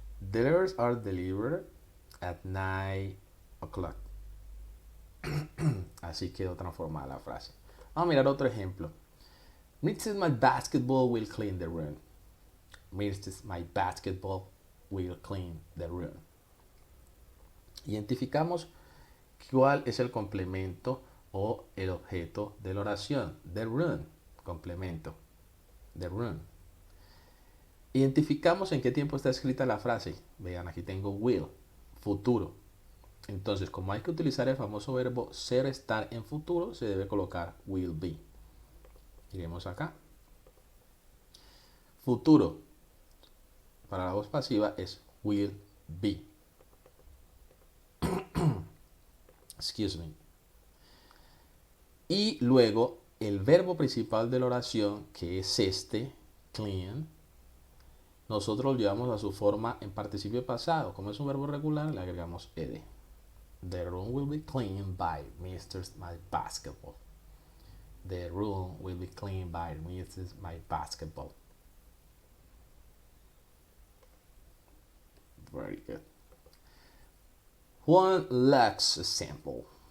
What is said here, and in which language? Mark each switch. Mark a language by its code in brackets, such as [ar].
[en] The letters are delivered at 9 o'clock. [es] Así quedó transformada la frase. Vamos a mirar otro ejemplo. [en] Mrs. My basketball will clean the room. Mrs. My basketball will clean the room. [es] Identificamos cuál es el complemento o el objeto de la oración. [en] The room, [es] complemento. The room. Identificamos en qué tiempo está escrita la frase. Vean, aquí tengo will, futuro. Entonces, como hay que utilizar el famoso verbo ser, estar en futuro, se debe colocar [en] will be. [es] Iremos acá. Futuro. Para la voz pasiva es [en] will be. Excuse me. [es] Y luego el verbo principal de la oración, que es este, clean, nosotros lo llevamos a su forma en participio pasado. Como es un verbo regular, le agregamos ed. [en] The room will be cleaned by Mr. My basketball. The room will be cleaned by Mrs. My basketball. Very good. One last example.